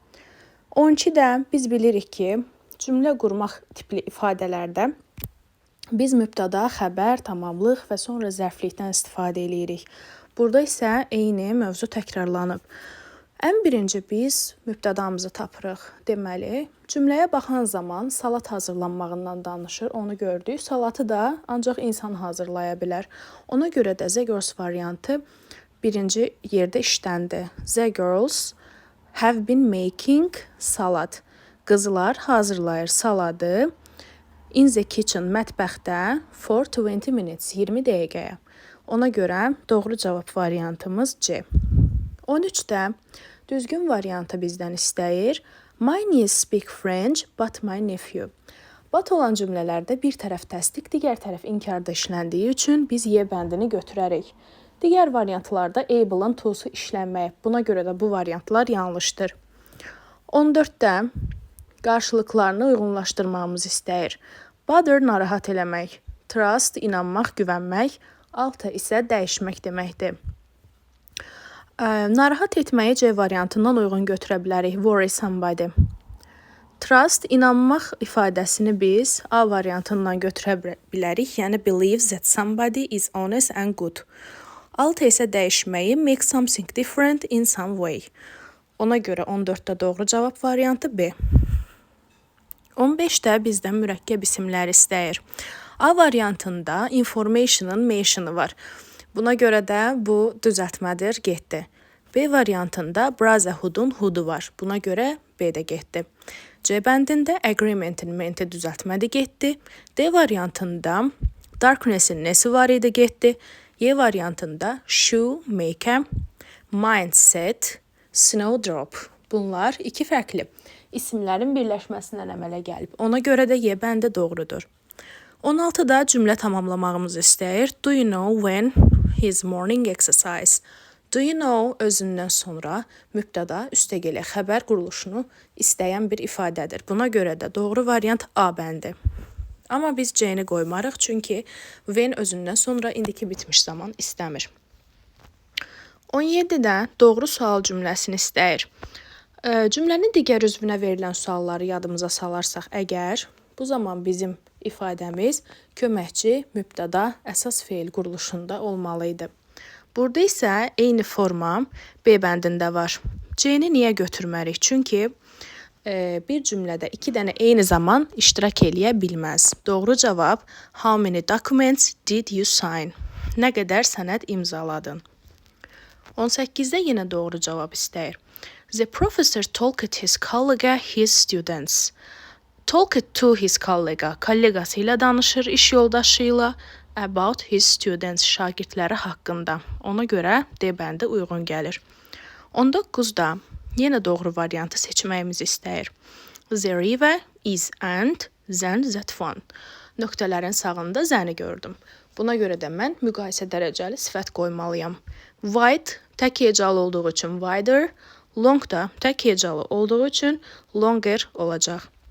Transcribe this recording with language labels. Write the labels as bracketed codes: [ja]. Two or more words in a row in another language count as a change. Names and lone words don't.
[az] 12-də biz bilirik ki, cümlə qurmaq tipli ifadələrdə biz mübtada, xəbər, tamamlıq və sonra zərflikdən istifadə edirik. Burada isə eyni mövzu təkrarlanıb. Ən birinci biz mübtadamızı tapırıq. Deməli, cümləyə baxan zaman salat hazırlanmağından danışır, onu gördük. Salatı da ancaq insan hazırlaya bilər. Ona görə də [en] the girls [az] variantı birinci yerdə işləndi. [en] The girls have been making salad. [az] Qızlar hazırlayır saladı. [en] In the kitchen, mətbəxdə for 20 minutes, 20 dəqiqəyə. [az] Ona görə doğru cavab variantımız C. 13-də düzgün variantı bizdən istəyir. [en] My niece speak French, but my nephew. [az] But olan cümlələrdə bir tərəf təsdiq, digər tərəf inkarda işləndiyi üçün biz Y bəndini götürərik. Digər variantlarda able-ın to'su işlənməyib. Buna görə də bu variantlar yanlışdır. 14-də qarşılıqlarını uyğunlaşdırmamız istəyir. Bother narahat eləmək, trust inanmaq, güvənmək, alta isə dəyişmək deməkdir. Narahat etməyi C variantından uyğun götürə bilərik. [en] Worry somebody. Trust [az] inanmaq ifadəsini biz A variantından götürə bilərik, yəni [en] believe that somebody is honest and good. [az] Alta isə dəyişməyi [en] make something different in some way. [az] Ona görə 14-də doğru cavab variantı B. 15-də bizdən mürəkkəb isimlər istəyir. A variantında information'ın mention'ı var. Buna görə də bu düzəltmədir, getdi. B variantında brotherhood'un hood'u var. Buna görə B də getdi. C bəndində agreement'in menti düzəltmədi, getdi. D variantında darkness'in nesi var idi, getdi. Y variantında shoe, make, mindset, snowdrop. Bunlar iki fərqli isimlərin birləşməsindən əmələ gəlib. Ona görə də Y bəndi doğrudur. 16-da cümlə tamamlamağımızı istəyir. [en] Do you know when his morning exercise? Do you know [az] özündən sonra mübtada üstəgələ xəbər quruluşunu istəyən bir ifadədir. Buna görə də doğru variant A bəndi. Amma biz C-ni qoymarıq, çünki when özündən sonra indiki bitmiş zaman istəmir. 17-də doğru sual cümləsini istəyir. Cümlənin digər üzvünə verilən sualları yadımıza salarsaq əgər, bu zaman bizim ifadəmiz köməkçi, mübtəda, əsas feil quruluşunda olmalı idi. Burada isə eyni forma B bəndində var. C-ni niyə götürmərik? Çünki bir cümlədə 2 dənə eyni zaman iştirak eləyə bilməz. Doğru cavab [en] how many documents did you sign? [az] Nə qədər sənəd imzaladın? 18-də yenə doğru cavab istəyir. [en] The professor talked his colleague, his students. Talked to his colleague, [az] kolleqası ilə danışır, iş yoldaşı ilə, [en] about his students, [az] şagirdləri haqqında. Ona görə D bəndi uyğun gəlir. 19-da yenə doğru variantı seçməyimizi istəyir. [en] The river is and then that one. [az] Nöqtələrin sağında zəni gördüm. Buna görə də mən müqayisə dərəcəli sifət qoymalıyam. Wide tək hecalı olduğu üçün wider, long da tək hecalı olduğu üçün longer olacaq.